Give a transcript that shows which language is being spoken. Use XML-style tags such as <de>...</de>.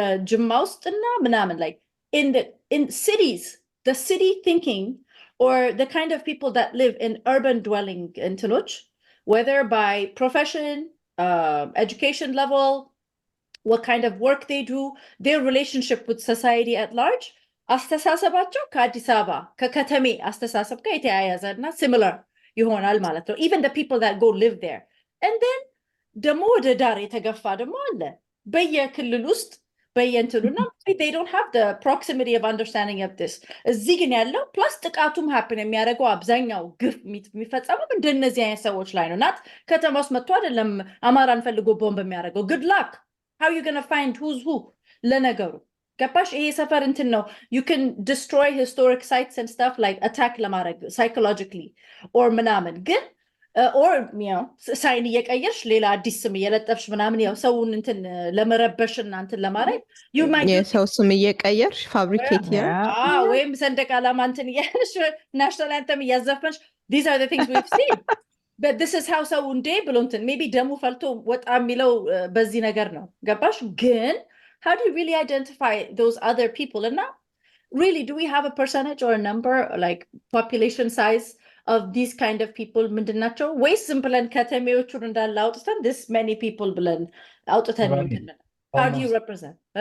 <am>ጅማ ውስጥና ምናምን</am> <en>like in cities, the city thinking or the kind of people that live in urban dwelling እንትኖች, whether by profession, education level, what kind of work they do, their relationship with society at large,</en> <am>አስተሳሰባቸው ከአዲስ አበባ ከከተሜ አስተሳሰብ ጋር የተያያዘ እና</am> <en>similar</en> <am>ይሆናል ማለት ነው።</am> <en>even the people that go live there.</en> <am>and then ደግሞ ወደ ዳር የተገፋ ደግሞ አለ በየክልል ውስጥ በየእንትኑና</am> <en>they don't have the proximity of understanding of this.</en> <am>እዚህ ግን ያለው ፕላስ ጥቃቱም happen የሚያደርገው አብዛኛው ግፍ የሚፈጸመው እንደነዚህ አይነት ሰዎች ላይ ነው። ናት ከተማ ውስጥ መጥቶ አይደለም አማራን ፈልጎ ቦምብ የሚያደርገው።</am> <en>good luck, how are you going to find who's who?</en> <am>ለነገሩ ገባሽ? ይሄ ሰፈር እንትን ነው።</am> <en>you can destroy historic sites and stuff like attack</en> <am>ለማድረግ psychologically or ምናምን ግን or ሳይን እየቀየርሽ ሌላ አዲስ ስም እየለጠፍሽ ምናምን ያው ሰውን እንትን ለመረበሽ እና እንትን ለማድረግ የሰው ስም እየቀየርሽ ፋብሪኬት ወይም ሰንደቅ ዓላማ እንትን እያልሽ ናሽናል አንተም እያዘፈንሽ</am> <en>these are the things we've seen. but this is how</en> <am>ሰው እንዴ ብሎ እንትን maybe ደሙ ፈልቶ ወጣ የሚለው በዚህ ነገር ነው። ገባሽ?</am> <en>ግን how do you really identify those other people? And now, really, do we have a percentage or a number, like population size of these kind of people? Mindanacho, way simple and katemeochur and allowed this many people blend out of how do you represent?</en>